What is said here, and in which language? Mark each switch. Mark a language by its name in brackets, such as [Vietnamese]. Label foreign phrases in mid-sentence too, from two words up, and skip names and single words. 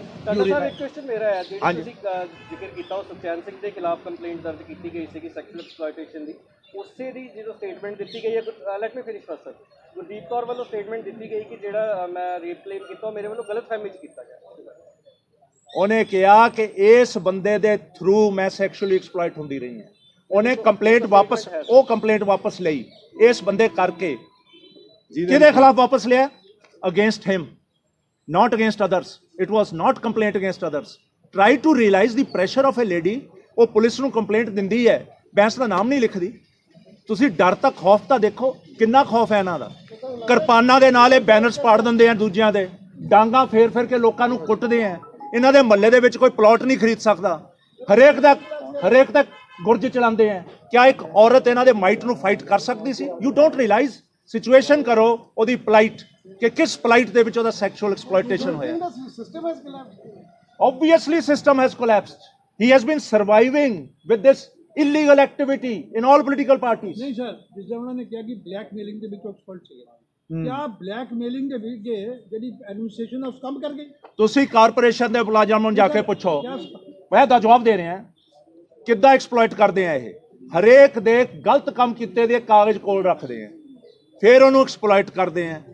[Punjabi] ਤੁਹਾਡਾ ਸਾਹਿਬ ਇੱਕ ਕੁਐਸਚਨ ਮੇਰਾ ਹੈ, ਜਿਹੜੀ ਤੁਸੀਂ ਜ਼ਿਕਰ ਕੀਤਾ ਉਹ ਸੁਖਚੈਨ ਸਿੰਘ ਦੇ ਖਿਲਾਫ ਕੰਪਲੇਂਟ ਦਰਜ ਕੀਤੀ ਗਈ ਸੀਗੀ [English] sexual exploitation [Punjabi] ਦੀ, ਉਸੇ ਦੀ ਜਦੋਂ ਸਟੇਟਮੈਂਟ ਦਿੱਤੀ ਗਈ ਹੈ, [English] let me finish first sir, [Punjabi] ਗੁਰਦੀਪ ਕੌਰ ਵੱਲੋਂ ਸਟੇਟਮੈਂਟ ਦਿੱਤੀ ਗਈ ਕਿ ਜਿਹੜਾ ਮੈਂ [English] rape claim [Punjabi] ਕੀਤਾ ਉਹ ਮੇਰੇ ਵੱਲੋਂ ਗਲਤਫਹਿਮੀ 'ਚ ਕੀਤਾ ਗਿਆ। ਉਹਨੇ ਕਿਹਾ ਕਿ ਇਸ ਬੰਦੇ ਦੇ ਥਰੂ ਮੈਂ [English] sexually exploit [Punjabi] ਹੁੰਦੀ ਰਹੀ ਹਾਂ। ਉਹਨੇ ਕੰਪਲੇਂਟ ਵਾਪਸ ਲਈ ਇਸ ਬੰਦੇ ਕਰਕੇ। ਕਿਹਦੇ ਖਿਲਾਫ ਵਾਪਸ ਲਿਆ? [English] against him, not against others. It was not complaint against others. Try to realize the pressure of a lady. [Punjabi] ਉਹ ਪੁਲਿਸ ਨੂੰ ਕੰਪਲੇਂਟ ਦਿੰਦੀ ਹੈ, ਬੈਂਸ ਦਾ ਨਾਮ ਨਹੀਂ ਲਿਖਦੀ। ਤੁਸੀਂ ਡਰ ਤਾਂ ਖੌਫ ਤਾਂ ਦੇਖੋ, ਕਿੰਨਾ ਖੌਫ ਹੈ ਇਹਨਾਂ ਦਾ। ਕਿਰਪਾਨਾਂ ਦੇ ਨਾਲ ਇਹ ਬੈਨਰਸ ਪਾੜ ਦਿੰਦੇ ਆ ਦੂਜਿਆਂ ਦੇ, ਡਾਂਗਾ ਫੇਰ ਕੇ ਲੋਕਾਂ ਨੂੰ ਕੁੱਟਦੇ ਆ। ਇਹਨਾਂ ਦੇ ਮਹੱਲੇ ਦੇ ਵਿੱਚ ਕੋਈ ਪਲਾਟ ਨਹੀਂ ਖਰੀਦ ਸਕਦਾ, ਹਰੇਕ ਦਾ ਗੁਰਜ ਚਲਾਉਂਦੇ ਆ। ਕਿਆ ਇੱਕ ਔਰਤ ਇਹਨਾਂ ਦੇ ਮਾਈਟ ਨੂੰ ਫਾਈਟ ਕਰ ਸਕਦੀ ਸੀ? [English] you don't realize. [Punjabi] ਸਿਚੁਏਸ਼ਨ ਕਰੋ ਉਹਦੀ ਪਲਾਈਟ, ਕਿ ਕਿਸ ਪਲਾਈਟ ਦੇ ਵਿੱਚ ਉਹਦਾ [English] sexual exploitation [Punjabi] ਹੋਇਆ। [English] Obviously system has collapsed. He has been surviving with this illegal activity in all political parties. [Hindi] नहीं सर, जिस तरह उन्होंने किया कि ब्लैकमेलिंग [Punjabi] ਦੇ ਵਿੱਚ ਐਕਸਪਰਟ ਸੀਗੇ, ਕਿਆ ਬਲੈਕਮੇਲਿੰਗ ਦੇ ਵਿੱਚ ਜਿਹੜੀ ਐਡਮਿਨਿਸਟ੍ਰੇਸ਼ਨ ਹੈ ਉਸ ਕੰਮ ਕਰ ਗਈ? ਤੁਸੀਂ ਕਾਰਪੋਰੇਸ਼ਨ ਦੇ ਮੁਲਾਜ਼ਮਾਂ ਨੂੰ ਜਾ ਕੇ ਪੁੱਛੋ, ਮੈਂ ਤਾਂ ਜਵਾਬ ਦੇ ਰਿਹਾ ਕਿੱਦਾਂ ਐਕਸਪਲੋਇਟ ਕਰਦੇ ਆ ਇਹ। ਹਰੇਕ ਦੇ ਗਲਤ ਕੰਮ ਕੀਤੇ ਦੇ ਕਾਗਜ਼ ਕੋਲ ਰੱਖਦੇ ਆ, ਫਿਰ ਉਹਨੂੰ ਐਕਸਪਲੋਇਟ ਕਰਦੇ ਆ।